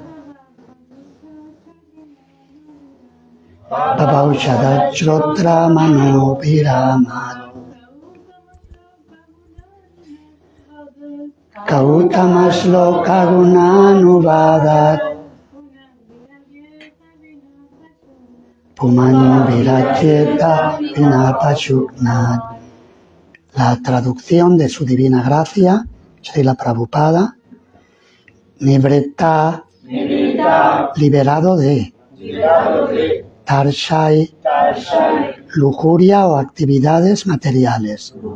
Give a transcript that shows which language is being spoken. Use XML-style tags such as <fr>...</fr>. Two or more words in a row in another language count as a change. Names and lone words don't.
<sa>भवौषधक्श्रोत्र मनोभिरमात् गौतम श्लोक गुणानुवादात् पुमान् विरजेत विनापशुक्नात्.</sa> <es>La traducción de su divina gracia, Srila Prabhupada, Nivritta, liberado de, Tarshai, lujuria o actividades materiales,</es>